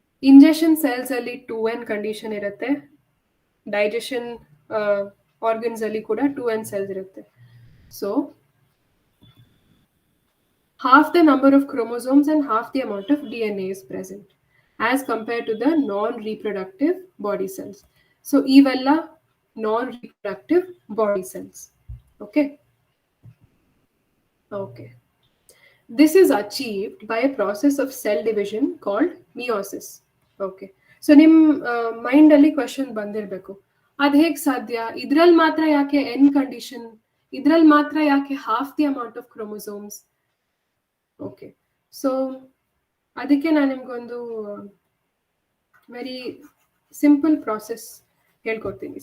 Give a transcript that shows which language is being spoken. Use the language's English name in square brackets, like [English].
[Kannada] Injection cells ಅಲ್ಲಿ 2n condition ಇರುತ್ತೆ, digestion organs ಅಲ್ಲಿ ಕೂಡ 2n ಸೆಲ್ಸ್ ಇರುತ್ತೆ. [English] So half the number of chromosomes and half the amount of DNA is present as compared to the non-reproductive body cells. So ಇವella non-reproductive body cells. Okay. Okay. This is achieved by a process of cell division called meiosis. Okay. [Kannada] So ನಿಮ್ಮ mind ಅಲ್ಲಿ question ಬಂದಿರಬೇಕು, ಅದು ಹೇಗೆ ಸಾಧ್ಯ, ಇದ್ರಲ್ಲಿ ಮಾತ್ರ ಯಾಕೆ N condition, ಇದ್ರಲ್ಲಿ ಮಾತ್ರ ಯಾಕೆ half the amount of chromosomes? Okay, so ಅದಕ್ಕೆ ನಾನು ನಿಮ್ಗೊಂದು ವೆರಿ ಸಿಂಪಲ್ ಪ್ರಾಸೆಸ್ ಹೇಳ್ಕೊಡ್ತೀನಿ.